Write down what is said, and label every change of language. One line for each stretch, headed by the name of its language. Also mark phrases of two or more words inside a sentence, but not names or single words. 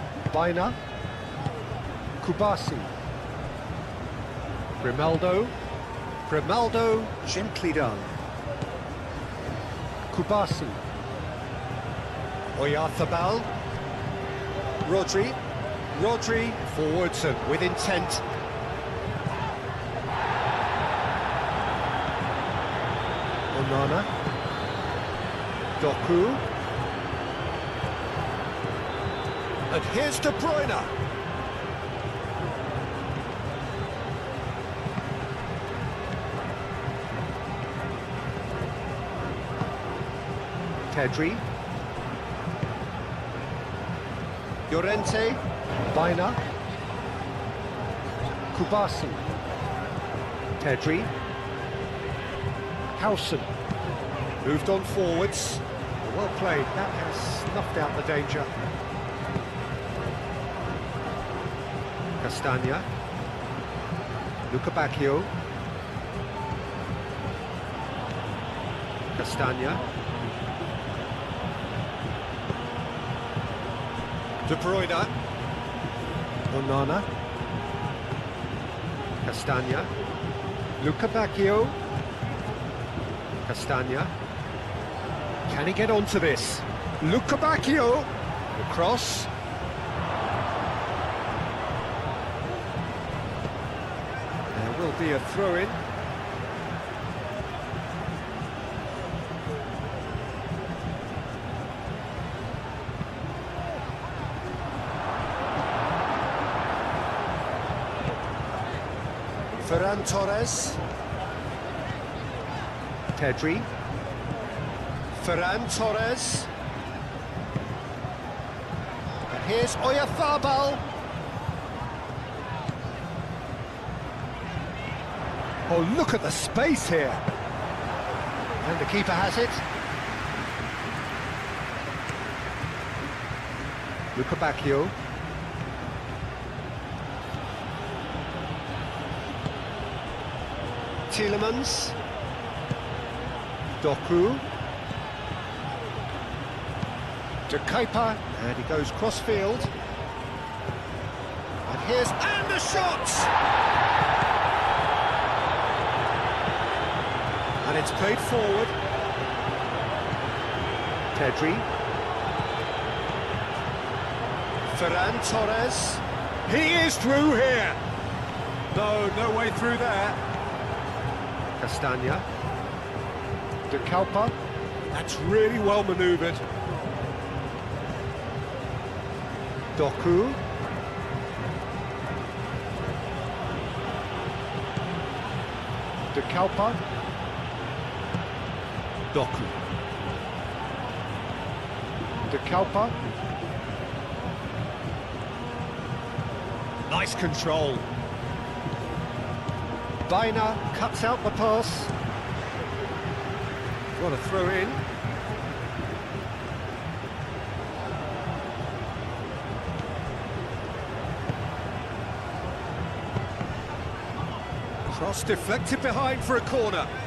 English: Baina. Kubasi. Grimaldo. Grimaldo, gently done. Kubasi. Oyarzabal. Rodri. Rodri, forwards and with intent. Onana. Doku. And here's De Bruyne. Pedri. Llorente. Baina. Kubasi. Pedri. Howson. Moved on forwards. Well played. That has snuffed out the danger. Castagna. Luca Bacchio. Castagna. De Bruyne. Onana. Castagna. Luca Bacchio. Castagna. Can he get onto this? Luca Bacchio. The cross. There will be a throw-in. Ferran Torres. Pedri. Ferran Torres. And here's Oyarzabal. Oh, look at the space here. And the keeper has it. Luca Bacchio. Tielemans. Doku. De Kuiper, and he goes cross-field. And here's... and the shot! And it's played forward. Pedri. Ferran Torres. He is through here! No way through there. Castagna. De Kuiper. That's really well manoeuvred. Doku. De Kuiper. Doku. De Kuiper. Nice control. Baina cuts out the pass. What a throw in. Cross deflected behind for a corner.